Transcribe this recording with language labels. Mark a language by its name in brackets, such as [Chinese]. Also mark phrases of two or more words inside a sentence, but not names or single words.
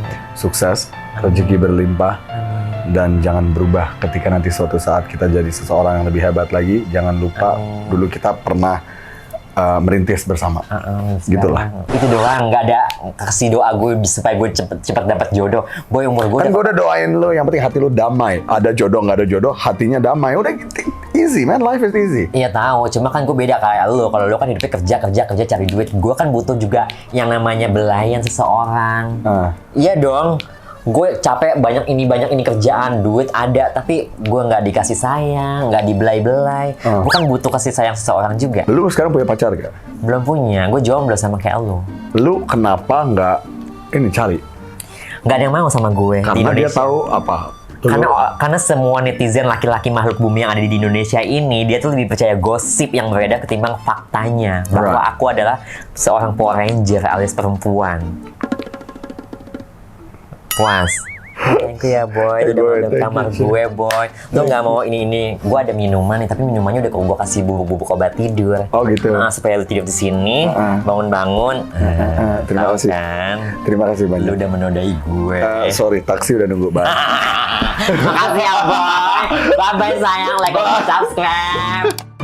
[Indonesian] sukses, rezeki berlimpah, dan jangan berubah ketika nanti suatu saat kita jadi seseorang yang lebih hebat lagi. Jangan lupa dulu kita pernah merintis bersama. Gitulah. Itu doang, nggak ada kasih doa gue supaya gue cepet dapat jodoh. Boy, umur gue Kan gue udah doain lu, yang penting hati lu damai. Ada jodoh nggak ada jodoh, hatinya damai. Udah gitu, [English] easy man, life is easy. [Indonesian] Iya tahu, cuma kan gue beda kayak lu. Kalau lu kan hidupnya kerja cari duit. Gue kan butuh juga yang namanya belayan seseorang. Iya dong. Gue capek banyak ini kerjaan, duit ada, tapi gue nggak dikasih sayang, nggak dibelai-belai. Gue kan butuh kasih sayang seseorang juga. Lu sekarang punya pacar gak? Belum punya, gue jomblo sama kayak lu. Lu kenapa nggak ini cari? Nggak ada yang mau sama gue di Karena dia Indonesia. tahu apa? Karena semua netizen laki-laki makhluk bumi yang ada di Indonesia ini, dia tuh lebih percaya gosip yang beredar ketimbang faktanya bahwa [English] Right. [Indonesian] aku adalah seorang Power Ranger alias perempuan. Puas. [English] Thank you ya Boy, [Indonesian] lu udah Boy, mau ke [English] thank [Indonesian] kamar [English] you, [Indonesian] gue Boy. Lu nggak mau ini. Gue ada minuman nih, tapi minumannya udah gue kasih bubuk-bubuk obat tidur. Oh gitu. Nah, supaya lu tidur di sini, bangun-bangun. Terima Tahu kasih. Kan? Terima kasih Lu banyak. udah menodai gue. Sorry, taksi udah nunggu banget. Makasih ya Boy. Bye-bye sayang, [English] like, comment, subscribe.